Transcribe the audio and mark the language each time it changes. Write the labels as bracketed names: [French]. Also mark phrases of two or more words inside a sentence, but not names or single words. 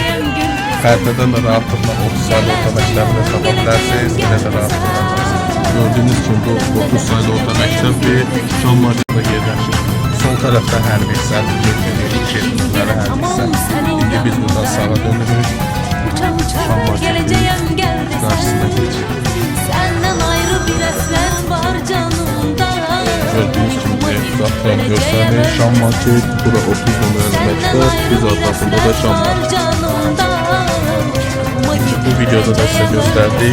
[Azerbaijani] Xəritədən də rahatlıqla 30 saylı orta məktəbini tapa bilərsiniz. Elə də rahatlıqla. Gördüyünüz kimi bu 30 saylı orta məktəbi Şam marketdə yerləşir. Sol tərəfdə hərbi hissədir. Getdikləri hərbi hissə. İndi biz buradan sağa dönürük. Şam marketinin qarşısına geçir. [Turkish] Senden ayrı bir hasret var canımda. Gördüğünüz gibi uzaktan göstərir. [Azerbaijani] Şam market, bura 30 numaralı məktəb, biz arxasında da Şam market. [Turkish] Bu videoda da size gösterdik.